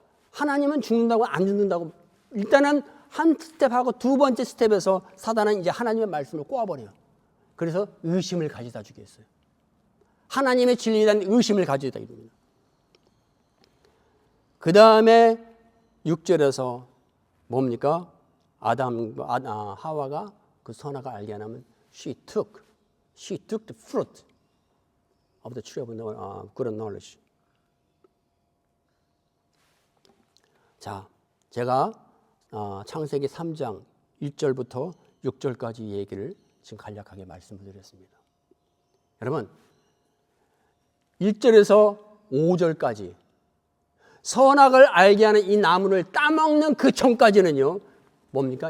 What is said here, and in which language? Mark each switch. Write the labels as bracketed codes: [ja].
[ko] 하나님은 죽는다고 안 죽는다고. 일단은 한 스텝하고 두 번째 스텝에서 사단은 이제 하나님의 말씀을 꼬아버려요. 그래서 의심을 가져다 주겠어요. 하나님의 진리에 대한 의심을 가져다 줍니다. 그 다음에 6절에서 뭡니까? 하와가 그 선악을 알게 하면 [en] she took the fruit of the tree of good knowledge. [ko] 자, 제가 창세기 3장 1절부터 6절까지 얘기를 지금 간략하게 말씀드렸습니다. 여러분, 1절에서 5절까지 선악을 알게 하는 이 나무를 따먹는 그 전까지는요, 뭡니까?